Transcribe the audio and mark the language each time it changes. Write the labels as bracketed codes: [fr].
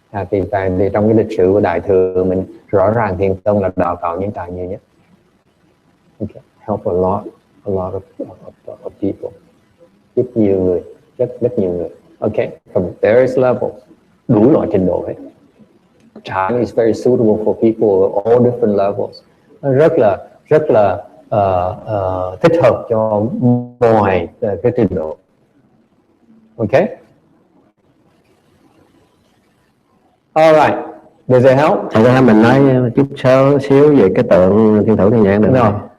[vi] Thì trong cái lịch sử của đại thừa mình rõ ràng thiền tông là đào tạo nhân tài nhiều nhất. Okay. [en] Help a lot of people. [vi] Rất nhiều người, rất nhiều người. [en] Okay, from various levels, [vi] đủ loại trình độ hết. [en] Chan is very suitable for people of all different levels. [vi] Rất là thích hợp cho mọi cái trình độ. [en] Okay. All right. Does it help? [vi] Thầy có mình nói chút xíu về cái tượng thiên thủ thiên nhãn được không?